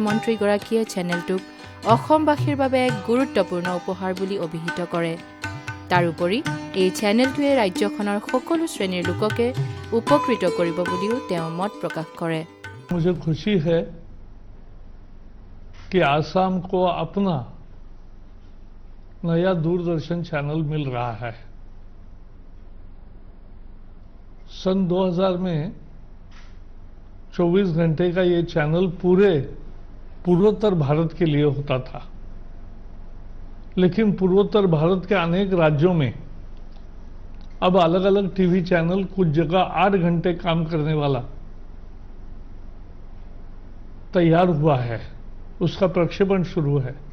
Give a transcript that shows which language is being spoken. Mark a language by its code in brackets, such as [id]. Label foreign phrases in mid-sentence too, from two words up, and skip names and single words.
[as] মন্ত্ৰীগৰাকীয়ে চেনেলটোক অসমবাসীৰ বাবে এক গুৰুত্বপূৰ্ণ উপহাৰ বুলি অভিহিত কৰে তাৰোপৰি এই চেনেলটোৱে ৰাজ্যখনৰ সকলো শ্ৰেণীৰ লোককে উপকৃত কৰিব বুলিও তেওঁ মত প্ৰকাশ কৰে [hi] मुझे खुशी है कि आसाम को अपना नया दूरदर्शन चैनल मिल रहा है सन 2000 में 24 घंटे का ये चैनल पूरे पूर्वोत्तर भारत के लिए होता था लेकिन पूर्वोत्तर भारत के अनेक राज्यों में अब अलग अलग टीवी चैनल कुछ जगह 8 घंटे काम करने वाला तैयार हुआ है उसका प्रक्षेपण शुरू है